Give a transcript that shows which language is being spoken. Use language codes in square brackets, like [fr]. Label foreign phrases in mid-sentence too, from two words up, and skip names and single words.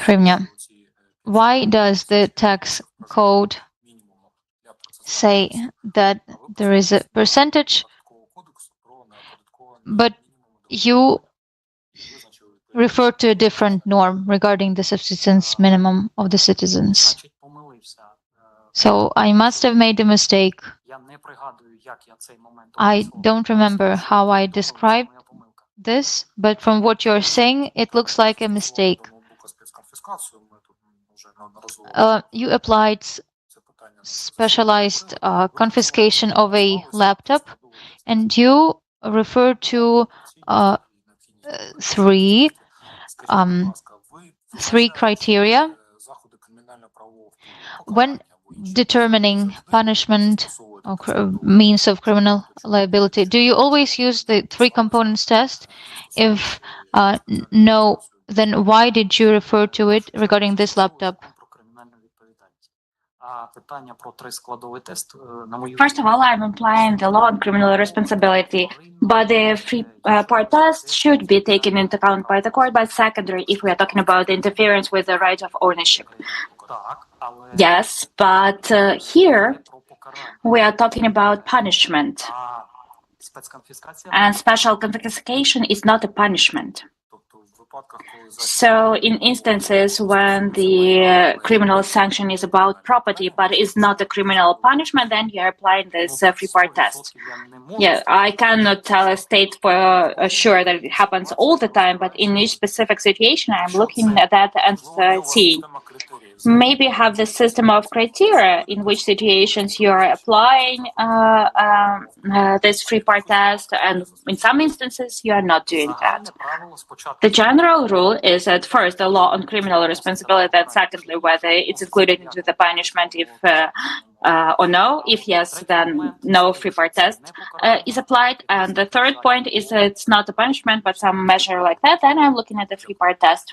[en] Why does the tax code say that there is a percentage, but you refer to a different norm regarding the subsistence minimum of the citizens. [uk] Значить, помилився. [en] So I must have made a mistake. [uk] Я не пригадую, як я цей момент [en] I [uk] описував. [en] don't remember how I [uk] Помилився, [en] described [uk] моя помилка. [en] this, but from what you're saying, it looks like a mistake. [uk] До ноутбука спецконфіскацію ми тут вже неодноразово [en] You applied [uk] це питання. [en] specialized confiscation of a laptop, and you refer to three criteria when determining punishment or means of criminal liability. Do you always use the three components test? If no, then why did you refer to it regarding this laptop? [uk] Про кримінальну відповідальність. А питання про трискладовий тест, на мою [en] First of all, I'm applying the law on criminal responsibility, but the three-part test should be taken into account by the court, but secondary if we are talking about interference with the right of ownership. [uk] Так, але [en] Yes, but here [uk] про покарання. [en] we are talking about punishment, [uk] А спецконфіскація [en] and special confiscation is not a punishment. [uk] Тобто в випадках, коли [en] So in instances when the criminal sanction is about property but is not a criminal punishment, then you are applying this three-part test. [uk] я не можу [en] Yeah, I cannot tell a state for sure that it happens all the time, but in each specific situation, I'm looking at that and seeing. Maybe have the system of criteria in which situations you are applying this three-part test, and in some instances you are not doing that. [uk] Загальне правило спочатку [en] The general rule is at first the law on criminal responsibility, and secondly whether it's included into the punishment if or no. If yes, then no three-part test is applied. And the third point is that it's not a punishment but some measure like that. Then I'm looking at the three-part test.